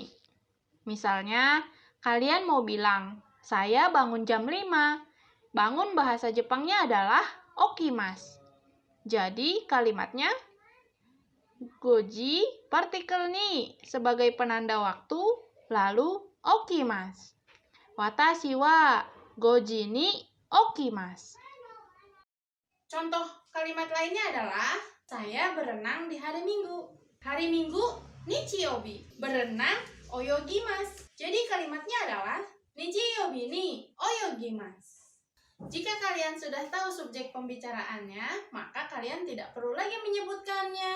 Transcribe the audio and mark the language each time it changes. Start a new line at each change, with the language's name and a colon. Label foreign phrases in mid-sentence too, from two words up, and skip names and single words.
Indonesian: Misalnya, kalian mau bilang, saya bangun jam 5. Bangun bahasa Jepangnya adalah okimasu. Jadi kalimatnya goji partikel ni sebagai penanda waktu, lalu okimasu.
Japanese: 私は五時に起きます.
Indonesian: Contoh kalimat lainnya adalah saya berenang di hari Minggu. Hari Minggu nichiyobi. Berenang oyogimasu. Jadi kalimatnya adalah
Japanese: 日曜日に泳ぎます.
Indonesian: Jika kalian sudah tahu subjek pembicaraannya, maka kalian tidak perlu lagi menyebutkannya.